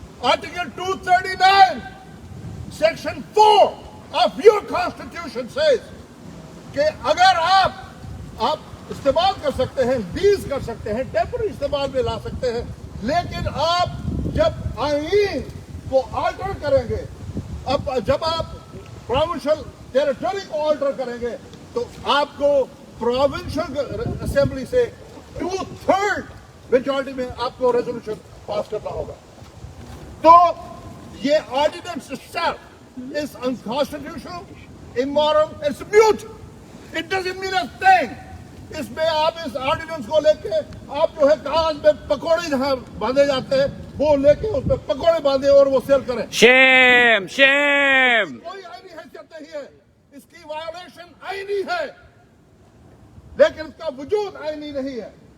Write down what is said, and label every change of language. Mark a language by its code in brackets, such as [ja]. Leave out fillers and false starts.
[en] article 239 section 4 of your constitution says [hi] कि अगर आप इस्तेमाल कर सकते हैं, लीज कर सकते हैं, टेम्पररी इस्तेमाल में ला सकते हैं, लेकिन आप जब आईन को ऑल्टर करेंगे, अब जब आप प्रोविंशियल टेरिटरी को ऑल्टर करेंगे तो आपको प्रोविंशियल असेंबली से 2/3 मेजॉरिटी में आपको रेजोल्यूशन पास करना होगा। तो ये [en] Ordinance itself is unconstitutional, immoral, it's mute. It doesn't mean a thing. [hi] इसमें आप इस ऑर्डिनेंस को लेके आप जो है कागज में पकौड़े जहां बांधे जाते हैं वो लेके उसमें पकौड़े बांधे और वो सेल करें। [en] Shame, shame. [hi] कोई आईनी हैसियत नहीं है, इसकी वायोलेशन आईनी है, लेकिन इसका वजूद आईनी नहीं है।